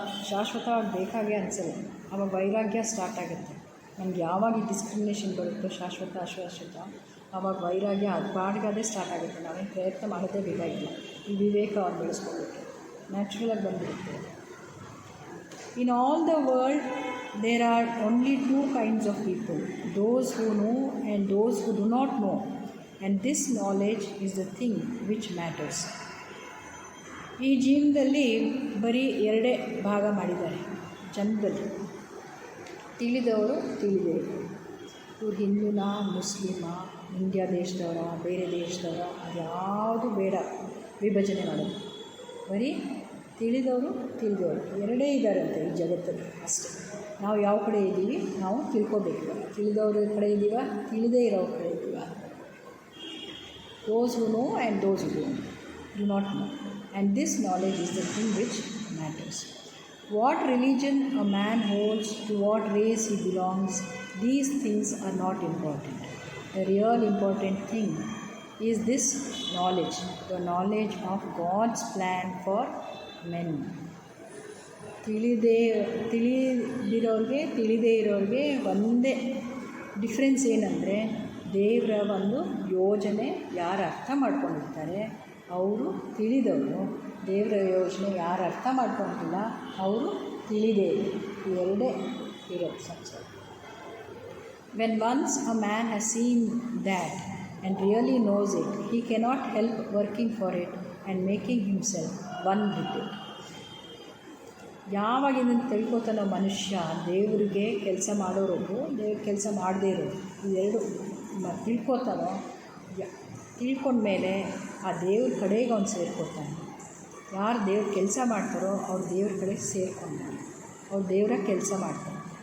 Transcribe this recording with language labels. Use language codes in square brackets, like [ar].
[kn] ಶಾಶ್ವತವಾಗಿ ಬೇಕಾಗೆ ಅನಿಸಲ್ಲ, ಆವಾಗ ವೈರಾಗ್ಯ ಸ್ಟಾರ್ಟ್ ಆಗುತ್ತೆ. ನಮ್ಗೆ ಯಾವಾಗ ಈ ಡಿಸ್ಕ್ರಿಮಿನೇಷನ್ ಬರುತ್ತೋ ಶಾಶ್ವತ ಅಶಾಶ್ವತ, ಆವಾಗ ವೈರಾಗ್ಯ ಅದು ಪಾಡಿಗಾದೇ ಸ್ಟಾರ್ಟ್ ಆಗುತ್ತೆ. ನಾವೇನು ಪ್ರಯತ್ನ ಮಾಡೋದೇ ಬೇಕಾಗಿಲ್ಲ. ಈ ವಿವೇಕವನ್ನು ಬೆಳೆಸ್ಕೊಳ್ಬೇಕು, ನ್ಯಾಚುರಲಾಗಿ ಬಂದುಬಿಡುತ್ತೆ. [en] In all the world there are only 2 kinds of people, those who know and those who do not know, and this knowledge is the thing which matters. [kn] ಈ ಜೀವನದಲ್ಲಿ ಬರೀ 2 ಭಾಗ ಮಾಡಿದ್ದಾರೆ ಜನ್ಮದಲ್ಲಿ. ತಿಳಿದವರು ತಿಳಿದವರು, ಇವ್ರು ಹಿಂದೂನ ಮುಸ್ಲಿಮ, ಇಂಡಿಯಾ ದೇಶದವರ ಬೇರೆ ದೇಶದವರ ಅದ್ಯಾವುದು ಬೇಡ ವಿಭಜನೆ ಮಾಡೋದು. ಬರೀ ತಿಳಿದವರು 2 ಇದ್ದಾರಂತೆ ಈ ಜಗತ್ತಲ್ಲಿ ಅಷ್ಟೇ. ನಾವು ಯಾವ ಕಡೆ ಇದ್ದೀವಿ ನಾವು ತಿಳ್ಕೊಬೇಕು. ತಿಳಿದವ್ರ ಕಡೆ ಇದ್ದೀವ, ತಿಳಿದೇ ಇರೋ ಕಡೆ ಇದ್ದೀವ. [en] those who know and those who do not know, and this knowledge is the thing which matters. What religion a man holds, to what race he belongs, these things are not important. The real important thing is this knowledge, the knowledge of God's plan for men. [kn] ತಿಳಿದಿರೋರಿಗೆ ತಿಳಿದೇ ಇರೋರಿಗೆ ಒಂದೇ difference ಏನಂದರೆ, ದೇವರ ಒಂದು ಯೋಜನೆ ಯಾರು ಅರ್ಥ ಮಾಡ್ಕೊಂಡಿರ್ತಾರೆ ಅವರು ತಿಳಿದವರು, ದೇವರ ಯೋಜನೆ ಯಾರು ಅರ್ಥ ಮಾಡ್ಕೊಂಡಿಲ್ಲ ಅವರು ತಿಳಿದೇ ಎರಡೇ ಇರೋದು ಸಂಸಾರ. [en] When once a man has seen that and really knows it, he cannot help working for it and making himself one with it. [kn] ಯಾವಾಗ ಇದನ್ನು ತಿಳ್ಕೊತಾನೋ ಮನುಷ್ಯ, ದೇವರಿಗೆ ಕೆಲಸ ಮಾಡೋರೊಬ್ಬರು, ದೇವ್ರ ಕೆಲಸ ಮಾಡದೇ ಇರೋರು, ಇವೆರಡು ತಿಳ್ಕೊತಾನೋ, ತಿಳ್ಕೊಂಡ್ಮೇಲೆ ಆ ದೇವ್ರ ಕಡೆಗೆ ಅವ್ನು ಸೇರ್ಕೊತಾನೆ. ಯಾರು ದೇವ್ರ ಕೆಲಸ ಮಾಡ್ತಾರೋ ಅವ್ರು ದೇವ್ರ ಕಡೆಗೆ ಸೇರ್ಕೊಂತಾರೆ, ಅವ್ರು ದೇವರ ಕೆಲಸ ಮಾಡ್ತಾರೆ.